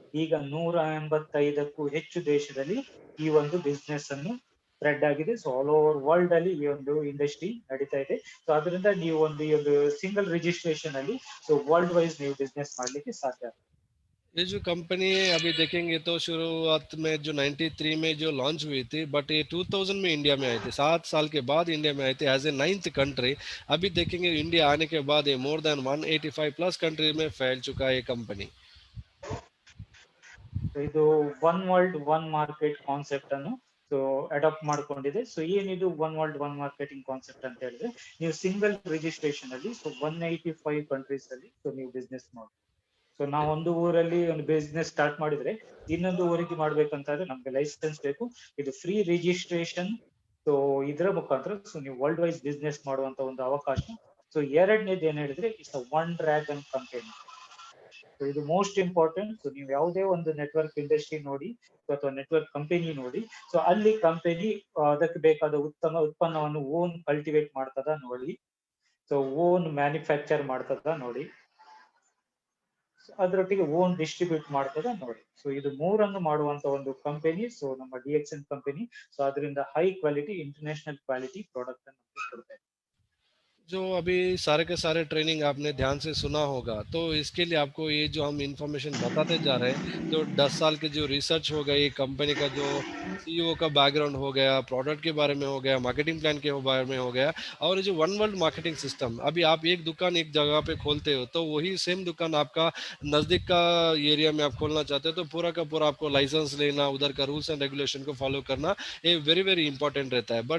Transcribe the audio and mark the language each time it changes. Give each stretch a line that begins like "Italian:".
Kannada: ಈಗ 185ಕ್ಕೂ ಹೆಚ್ಚು ದೇಶದಲ್ಲಿ ಈ ಒಂದು ಬಿಸ್ನೆಸ್ ಅನ್ನು ಸ್ಪ್ರೆಡ್ ಆಗಿದೆ. ಸೊ
English: all over world
Kannada: ಅಲ್ಲಿ ಈ ಒಂದು ಇಂಡಸ್ಟ್ರಿ ನಡೀತಾ ಇದೆ. ಸೊ ಅದರಿಂದ ನೀವು ಈ ಒಂದು ಸಿಂಗಲ್ ರಿಜಿಸ್ಟ್ರೇಷನ್ ಅಲ್ಲಿ ಸೊ ವರ್ಲ್ಡ್ ವೈಸ್ ನೀವು ಬಿಸ್ನೆಸ್ ಮಾಡ್ಲಿಕ್ಕೆ ಸಾಧ್ಯ.
Hindi: ये जो कंपनी है अभी देखेंगे तो शुरुआत में जो 93 में जो लॉन्च हुई थी, बट ये 2000 में इंडिया में आई थी, 7 साल के बाद इंडिया में आई थी
English: As a 9th country.
Hindi: अभी देखेंगे इंडिया आने के बाद ये
English: more than 185 plus country
Hindi: में फैल चुका है ये कंपनी।
Kannada: ಇದು one world one market concept ಅನ್ನು ಸೊ ಅಡಾಪ್ಟ್ ಮಾಡ್ಕೊಂಡಿದೆ. ಸೊ ಏನಿದು one world one marketing concept ಅಂತ ಹೇಳಿದ್ರೆ, ನೀವು ಸಿಂಗಲ್ ರಿಜಿಸ್ಟ್ರೇಷನ್ ಅಲ್ಲಿ ಸೊ 185 ಕಂಟ್ರೀಸ್ ಅಲ್ಲಿ ಸೊ ನೀವು ಬಿಸ್ನೆಸ್ ಮಾಡಿ. ಸೊ ನಾವು ಒಂದು ಊರಲ್ಲಿ ಒಂದು ಬಿಸ್ನೆಸ್ ಸ್ಟಾರ್ಟ್ ಮಾಡಿದ್ರೆ ಇನ್ನೊಂದು ಊರಿಗೆ ಮಾಡ್ಬೇಕಂತಾದ್ರೆ ನಮ್ಗೆ ಲೈಸೆನ್ಸ್ ಬೇಕು. ಇದು ಫ್ರೀ ರಿಜಿಸ್ಟ್ರೇಷನ್. ಸೊ ಇದರ ಮುಖಾಂತರ ಸೊ ನೀವು ವರ್ಲ್ಡ್ ವೈಸ್ ಬಿಸ್ನೆಸ್ ಮಾಡುವಂತ ಒಂದು ಅವಕಾಶ. ಸೊ ಎರಡನೇದು ಏನ್ ಹೇಳಿದ್ರೆ
English: It's one dragon company.
Kannada: So ಇದು
English: Most important.
Kannada: ಸೊ ನೀವು ಯಾವುದೇ ಒಂದು ನೆಟ್ವರ್ಕ್ ಇಂಡಸ್ಟ್ರಿ ನೋಡಿ ಅಥವಾ ನೆಟ್ವರ್ಕ್ ಕಂಪನಿ ನೋಡಿ, ಸೊ ಅಲ್ಲಿ ಕಂಪನಿ ಅದಕ್ಕೆ ಬೇಕಾದ ಉತ್ತಮ ಉತ್ಪನ್ನವನ್ನು ಓನ್ ಕಲ್ಟಿವೇಟ್ ಮಾಡ್ತದ ನೋಡಿ, ಸೊ ಓನ್ ಮ್ಯಾನುಫ್ಯಾಕ್ಚರ್ ಮಾಡ್ತದ ನೋಡಿ, ಅದರೊಟ್ಟಿಗೆ ಓನ್ ಡಿಸ್ಟ್ರಿಬ್ಯೂಟ್ ಮಾಡ್ತದ ನೋಡಿ. ಸೊ ಇದು ಮೂರನ್ನು ಮಾಡುವಂತ ಒಂದು ಕಂಪನಿ ಸೊ ನಮ್ಮ ಡಿಎಕ್ಸ್ಎನ್ ಕಂಪನಿ. ಸೊ ಅದರಿಂದ high quality international quality product ಅನ್ನು ಕೊಡ್ತಾ ಇದೆ.
Hindi: जो अभी सारे के सारे ट्रेनिंग आपने ध्यान से सुना होगा, तो इसके लिए आपको ये जो हम इंफॉर्मेशन बताते जा रहे हैं, तो 10 साल के जो रिसर्च हो गई, कंपनी का जो सीईओ का बैकग्राउंड हो गया, प्रोडक्ट के बारे में हो गया, मार्केटिंग प्लान के बारे में हो गया, और ये जो वन वर्ल्ड मार्केटिंग सिस्टम, अभी आप एक दुकान एक जगह पे खोलते हो तो वही सेम दुकान आपका नज़दीक का एरिया में आप खोलना चाहते हो, तो पूरा का पूरा आपको लाइसेंस लेना, उधर का
English: rules and regulation
Hindi: को फॉलो करना, ये
English: very very important
Hindi: रहता है।